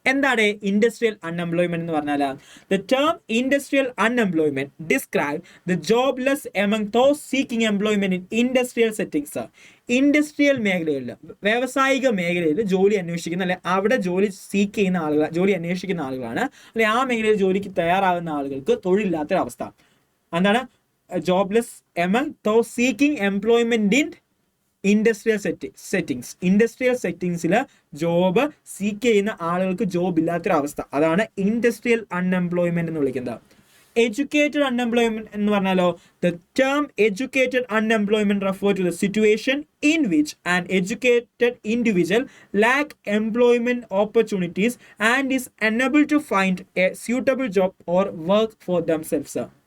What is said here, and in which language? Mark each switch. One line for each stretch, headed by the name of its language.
Malayalam: എന്താണ് industrial unemployment എന്ന് പറഞ്ഞാൽ?
English: The term industrial unemployment describe the jobless among those seeking employment in industrial settings.
Malayalam: Industrial മേഖലകളിൽ, വ്യാവസായിക മേഖലയിൽ ജോലി അന്വേഷിക്കുന്ന, അല്ലെ അവിടെ ജോലി സീക്ക് ചെയ്യുന്ന ആളുകൾ, ജോലി അന്വേഷിക്കുന്ന ആളുകളാണ്, അല്ലെ ആ മേഖലയിൽ ജോലിക്ക് തയ്യാറാകുന്ന ആളുകൾക്ക് തൊഴിലില്ലാത്തൊരവസ്ഥ. എന്താണ്?
English: jobless among those seeking employment in industrial settings.
Malayalam: Industrial സെറ്റിംഗ്സിൽ job seek ചെയ്യുന്ന ആളുകൾക്ക് ജോബ് ഇല്ലാത്തൊരവസ്ഥ, അതാണ് ഇൻഡസ്ട്രിയൽ അൺഎംപ്ലോയ്മെന്റ് എന്ന് വിളിക്കുന്നത്. എഡ്യൂക്കേറ്റഡ് അൺഎംപ്ലോയ്മെന്റ് എന്ന് പറഞ്ഞാലോ,
English: The term educated unemployment refer to the situation in which an educated individual lack employment opportunities and is unable to find a suitable job or work for themselves.